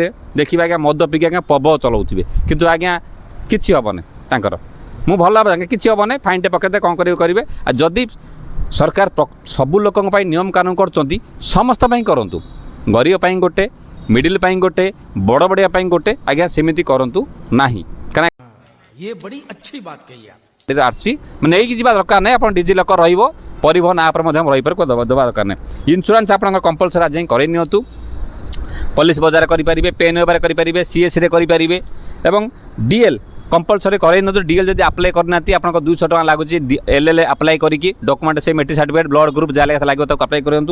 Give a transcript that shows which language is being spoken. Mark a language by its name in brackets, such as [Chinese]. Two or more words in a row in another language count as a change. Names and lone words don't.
[Odia] ଦେଖିବା ଆଜ୍ଞା ମଦ ପିକି ଆଜ୍ଞା ପ୍ରବଳ ଚଲାଉଥିବେ, କିନ୍ତୁ ଆଜ୍ଞା କିଛି ହେବନି ତାଙ୍କର। ମୁଁ ଭଲ ଭାବେ ଆଜ୍ଞା କିଛି ହେବନି, ଫାଇନ୍ଟେ ପକେଇଦେବେ, କ'ଣ କରିବେ। ଆଉ ଯଦି ସରକାର ସବୁ ଲୋକଙ୍କ ପାଇଁ ନିୟମ କାନୁନ କରୁଛନ୍ତି, ସମସ୍ତ ପାଇଁ କରନ୍ତୁ। ଗରିବ ପାଇଁ ଗୋଟେ, ମିଡ଼ିଲ୍ ପାଇଁ ଗୋଟେ, ବଡ଼ ବଡ଼ିଆ ପାଇଁ ଗୋଟେ ଆଜ୍ଞା ସେମିତି କରନ୍ତୁ ନାହିଁ। କାରଣ [Hindi] ये बड़ी अच्छी बात कही आप। [Odia] ଆର୍ସି ନେଇକି ଯିବା ଦରକାର ନାହିଁ। ଆପଣ ଡିଜିଲକର ରହିବ, ପରିବହନ ଆପ୍ରେ ମଧ୍ୟ ରହିପାରେ, ଦେବା ଦରକାର ନାହିଁ। ଇନ୍ସୁରାନ୍ସ ଆପଣଙ୍କର କମ୍ପଲସରି ଆଜି କରେଇ ନିଅନ୍ତୁ। ପୋଲିସ ବଜାର କରିପାରିବେ, ପେନ୍ ହେବାରେ କରିପାରିବେ, ସିଏସ୍ରେ କରିପାରିବେ ଏବଂ [English] DL compulsory [Odia] କରେଇ ନିଅନ୍ତୁ। ଡିଏଲ୍ ଯଦି ଆପ୍ଲାଏ କରିନାହାନ୍ତି ଆପଣଙ୍କ 200 ଟଙ୍କା ଲାଗୁଛି। [English] LL apply [Odia] କରିକି ଡକୁମେଣ୍ଟ ସେ [English] matric certificate, blood group [Odia] ଯାହା ଲେଖା ଲାଗିବ ତାକୁ ଆପ୍ଲାଏ କରନ୍ତୁ।